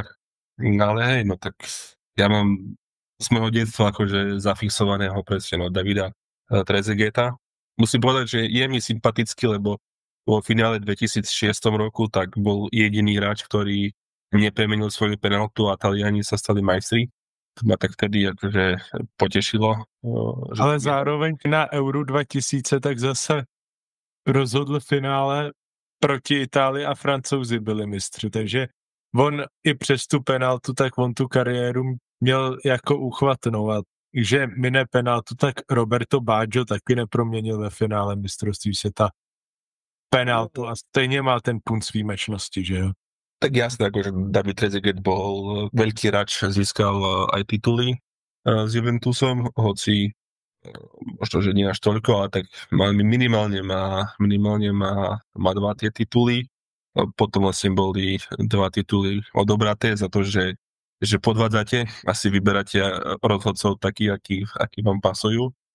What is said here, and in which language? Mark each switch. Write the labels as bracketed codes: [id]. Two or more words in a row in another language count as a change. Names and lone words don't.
[sk] Ale hej, no tak ja mám z môjho detstva akože zafixovaného presne Davida Trezegueta. Musím povedať, že je mi sympatický, lebo vo finále 2006 roku tak bol jediný hráč, ktorý nepremenil svoju penaltu a Taliani sa stali majstri. To ma tak vtedy akože potešilo. [cs] Ale zároveň na Euro 2000 tak zase rozhodl finále proti Itálii a Francouzi byli mistři, takže on i přes tu penaltu, tak on tu kariéru měl jako uchvatnou a že mine penaltu, tak Roberto Baggio taky neproměnil ve finále mistrovství světa penaltu a stejně má ten punt výjimečnosti, že jo? [sk] Tak jasné, akože David Trezeguet bol veľký hráč, získal aj tituly s Juventusom, hoci možno, že nie až toľko, ale tak minimálne má 2 tie tituly. Potom vlastne boli 2 tituly odobraté za to, že podvádzate, asi vyberáte rozhodcov takí, akí vám pasujú.